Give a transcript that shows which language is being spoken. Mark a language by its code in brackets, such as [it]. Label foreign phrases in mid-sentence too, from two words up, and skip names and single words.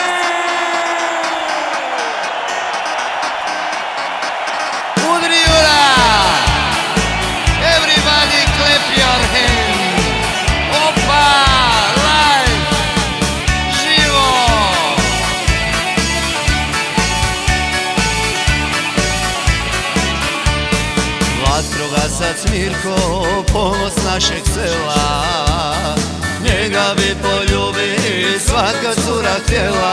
[hr] Udri ura! [en] Everybody clap your hands! [hr] Opa! Live! Živo! Vatrogasac Mirko, ponos našeg sela, njega bi poljubi svaka cura htjela.